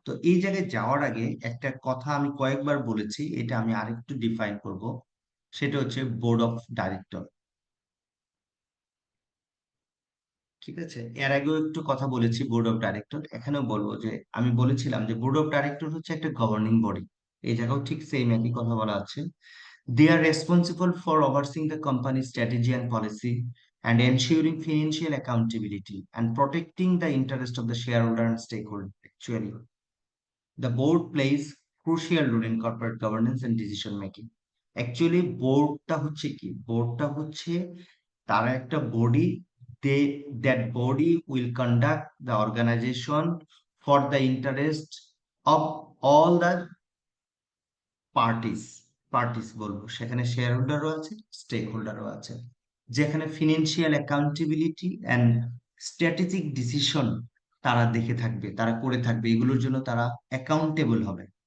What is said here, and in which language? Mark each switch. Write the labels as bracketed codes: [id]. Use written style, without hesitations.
[bn] তো এই জায়গায় যাওয়ার আগে একটা কথা আমি কয়েকবার বলেছি, এটা আমি আরেকটু ডিফাইন করব, সেটা হচ্ছে বোর্ড অফ ডাইরেক্টর। ঠিক আছে, এর আগেও একটু কথা বলেছি বোর্ড অফ ডাইরেক্টর, এখানেও বলবো যে আমি বলেছিলাম যে বোর্ড অফ ডাইরেক্টর হচ্ছে একটা গভর্নিং বডি। এই জায়গাও ঠিক সেম একই কথা বলা আছে। [en] They are responsible for overseeing the company's strategy and policy and ensuring financial accountability and protecting the interest of the shareholder and stakeholder. Actually, the board plays crucial role in corporate governance and decision making. [bn] Actually, boardটা হচ্ছে কি? boardটা হচ্ছে তারা একটা body, [en] that body will conduct the organization for the interest of all the [bn] parties বলবো, সেখানে share হোল্ডারও আছে, stake হোল্ডারও আছে, যেখানে financial accountability and strategic decision তারা দেখে থাকবে, তারা করে থাকবে, এগুলোর জন্য তারা অ্যাকাউন্টেবল হবে।